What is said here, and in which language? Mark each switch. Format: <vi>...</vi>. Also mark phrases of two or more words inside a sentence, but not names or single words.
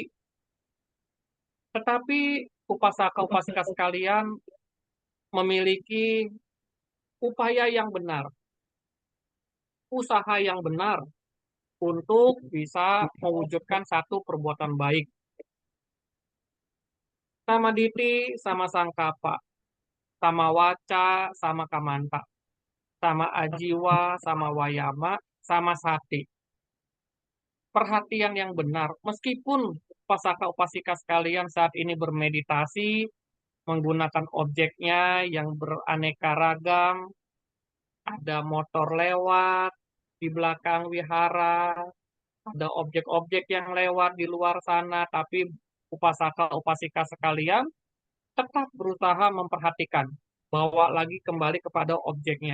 <id>Tetapi upasaka-upasika sekalian memiliki upaya yang benar, usaha yang benar untuk bisa mewujudkan satu perbuatan baik.</id> <pi>Sama diti, sama sangkapa, sama waca, sama kamanta, sama ajiwa, sama wayama, sama sati.</pi> <id>Perhatian yang benar, meskipun upasaka-upasika sekalian saat ini bermeditasi menggunakan objeknya yang beraneka ragam, ada motor lewat di belakang wihara, ada objek-objek yang lewat di luar sana, tapi upasaka-upasika sekalian tetap berusaha memperhatikan, bawa lagi kembali kepada objeknya.</id>